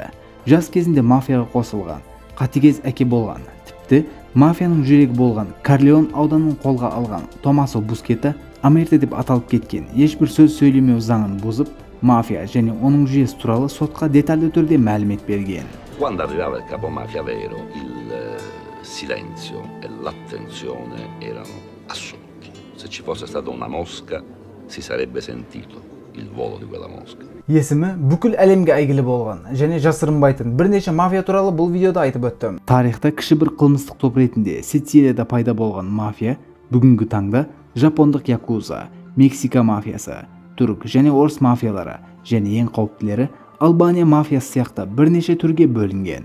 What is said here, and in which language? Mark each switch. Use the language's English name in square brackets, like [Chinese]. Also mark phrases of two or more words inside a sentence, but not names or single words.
[Kazakh] Жас кезінде мафияға қосылған, қатыгез әке болған, тіпті мафияның жүрегі болған Корлеон ауданын қолға алған Томасо Бускетта Амерта деп аталып кеткен ешбір сөз сөйлемеу заңын бұзып, мафия және оның жүйесі туралы сотқа детальды түрде мәлімет берген. [Italian] Quando arrivava il capomafia vero, il silenzio e l'attenzione erano assoluti. Se ci fosse stata una mosca, si sarebbe sentito il volo di quella mosca. [Kazakh] Есімі бүкіл әлемге әйгілі болған және жасырынбайтын бірнеше мафия туралы бұл видеода айтып өттім. Тарихта кіші бір қылмыстық топ ретінде Сицилияда пайда болған мафия бүгінгі таңда жапондық якуза, Мексика мафиясы, түрік және орыс мафиялары және ең қауіптілері Албания мафиясы сияқты бірнеше түрге бөлінген.